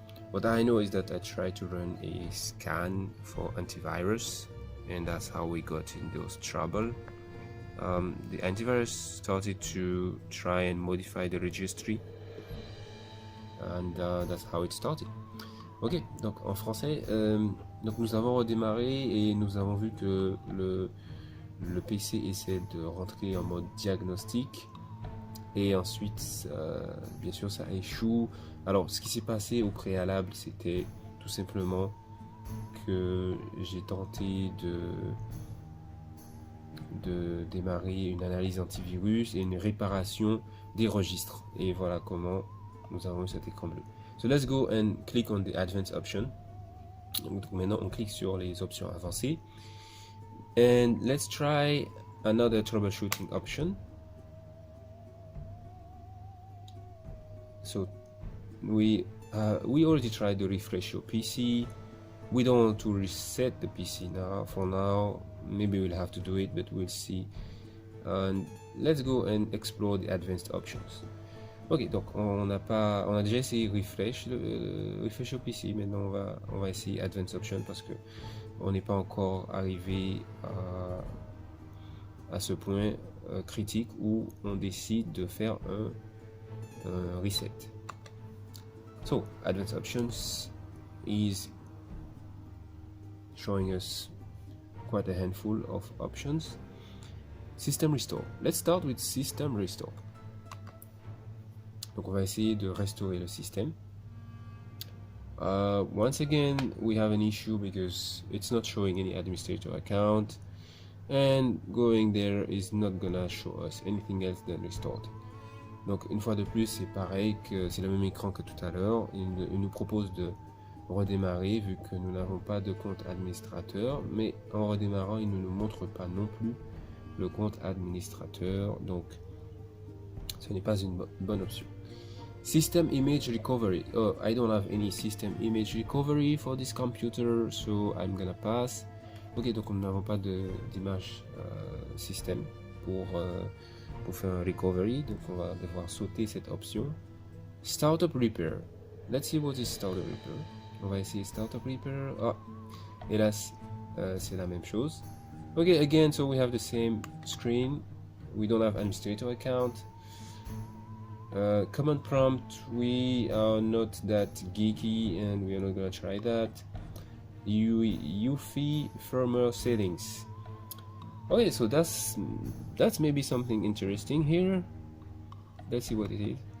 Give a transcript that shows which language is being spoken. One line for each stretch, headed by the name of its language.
English: What I know is that I tried to run a scan for antivirus, and that's how we got in those trouble. The antivirus started to try and modify the registry, and that's how it started.
French: Ok, donc en français, donc nous avons redémarré et nous avons vu que le PC essaie de rentrer en mode diagnostic. Et ensuite, bien sûr, ça échoue. Alors, ce qui s'est passé au préalable, c'était tout simplement que j'ai tenté de démarrer une analyse antivirus et une réparation des registres. Et voilà comment nous avons eu cet écran bleu.
English: So let's go and click on the advanced option.
French: Donc maintenant, on clique sur les options avancées.
English: And let's try another troubleshooting option. So we already tried to refresh your PC. We don't want to reset the PC now. For now, maybe we'll have to do it, but we'll see. And let's go and explore the advanced options.
French: Ok, donc on a déjà essayé refresh au PC. Maintenant on va essayer advanced option parce que on n'est pas encore arrivé à ce point critique où on décide de faire un reset.
English: So advanced options is showing us quite a handful of options. System restore. Let's start with system restore.
French: Donc on va essayer de restaurer le système.
English: Once again we have an issue because it's not showing any administrator account, and going there is not gonna show us anything else than restored.
French: Donc une fois de plus, c'est pareil, que c'est le même écran que tout à l'heure. Il nous propose de redémarrer vu que nous n'avons pas de compte administrateur, mais en redémarrant, il ne nous montre pas non plus le compte administrateur, donc ce n'est pas une bonne option.
English: System image recovery. Oh, I don't have any system image recovery for this computer, so I'm gonna pass.
French: Ok, donc nous n'avons pas d'image système pour faire un recovery, donc on va devoir sauter cette option.
English: Startup repair. Let's see what is startup repair.
French: On va essayer startup repair. Ah, hélas, c'est la même chose.
English: Ok, again, so we have the same screen. We don't have administrator account. Command prompt, we are not that geeky and we are not gonna try that. UEFI firmware settings. Okay, so that's maybe something interesting here. Let's see what it is.